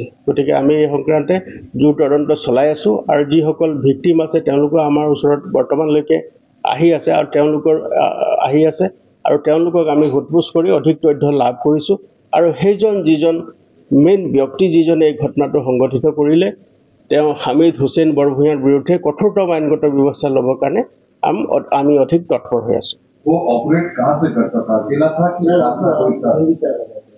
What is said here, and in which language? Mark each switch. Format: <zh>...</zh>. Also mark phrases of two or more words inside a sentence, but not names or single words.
<as>গতিকে আমি এই সংক্ৰান্তে জোৰ তদন্ত চলাই আছোঁ আৰু যিসকল ভিক্টিম আছে তেওঁলোকো আমাৰ ওচৰত বৰ্তমানলৈকে আহি আছে আৰু তেওঁলোকক আমি সোধপোছ কৰি অধিক তথ্য লাভ কৰিছোঁ আৰু সেইজন যিজন মেইন ব্যক্তি যিজনে এই ঘটনাটো সংঘটিত কৰিলে তেওঁ হামিদ হুছেইন বৰভূঞাৰ বিৰুদ্ধে কঠোৰতম আইনগত ব্যৱস্থা ল'বৰ কাৰণে আমি অধিক তৎপৰ হৈ আছোঁ।</as> <hi>वो ऑपरेट कहाँ से करता था? अकेला था कि साथ में कोई था?</hi>